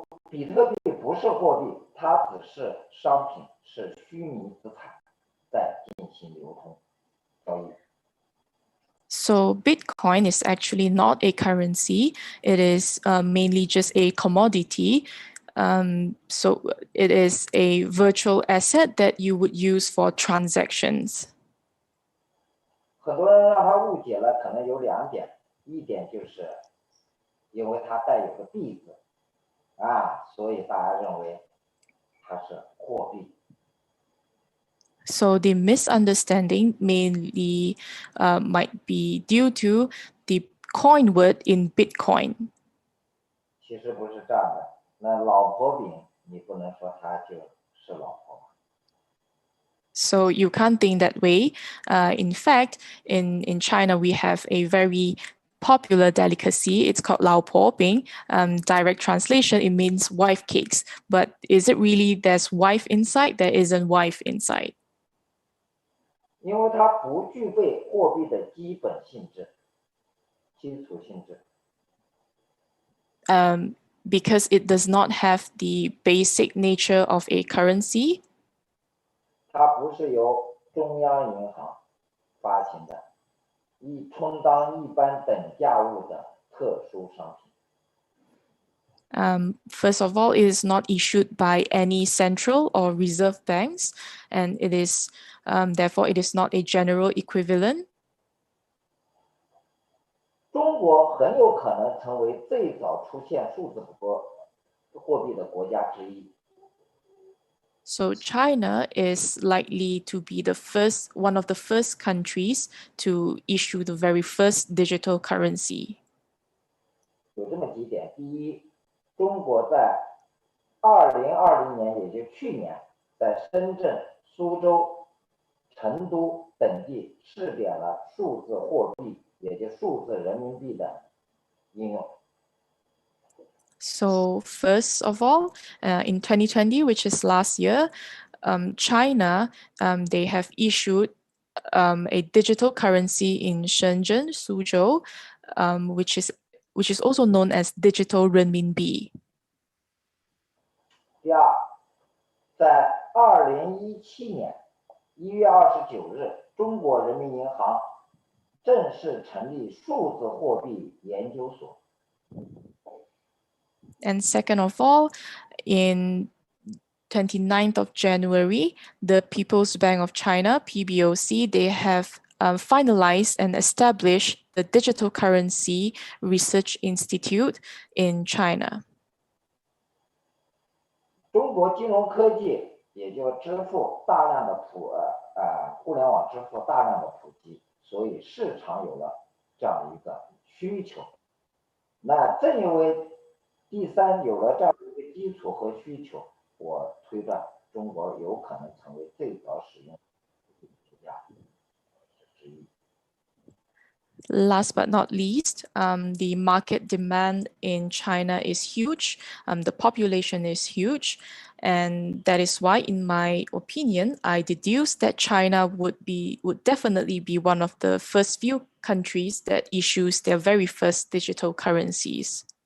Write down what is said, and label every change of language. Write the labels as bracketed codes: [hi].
[zh] 比特币不是货币，它只是商品，是虚拟资产，在进行流通交易。 [en] So Bitcoin is actually not a currency. It is mainly just a commodity. So it is a virtual asset that you would use for transactions. [zh] 很多人让他误解了，可能有2点，一点就是因为它带有个币字，所以大家认为它是货币。 [en] So the misunderstanding mainly might be due to the coin word in Bitcoin. [zh] 其实不是这样的，那老婆饼你不能说它就是老婆。 [en] So you can't think that way. In fact, in China, we have a very popular delicacy. It's called Lao Po Bing. Direct translation, it means wife cakes. But is it really there's wife inside? There isn't wife inside. [zh] 因为它不具备货币的基本性质、基础性质。 [en] Because it does not have the basic nature of a currency. [zh] 它不是由中央银行发行的，以充当一般等价物的特殊商品。 [en] First of all, it is not issued by any central or reserve banks, and it is therefore it is not a general equivalent. [zh] 中国很有可能成为最早出现数字货币的国家之一。 [en] So China is likely to be one of the first countries to issue the very first digital currency. [zh] 有这么几点：第一，中国在2020年，也就是去年，在深圳、苏州、成都等地试点了数字货币，也就是数字人民币的应用。 [en] So first of all, in 2020, which is last year, China, they have issued a digital currency in Shenzhen, Suzhou, which is also known as digital renminbi. [zh] 第二，在2017年1月29日，中国人民银行正式成立数字货币研究所。 [en] And second of all, in 29th of January, the People's Bank of China, PBOC, they have finalized and established the Digital Currency Research Institute in China. [zh] 中国金融科技也就支付大量的互联网支付大量的普及，所以市场有了这样的一个需求。那正因为第三有了这样一个基础和需求，我推断中国有可能成为最早使用国家之一。 [en] Last but not least, the market demand in China is huge. The population is huge. And that is why, in my opinion, I deduce that China would definitely be one of the first few countries that issues their very first digital currencies.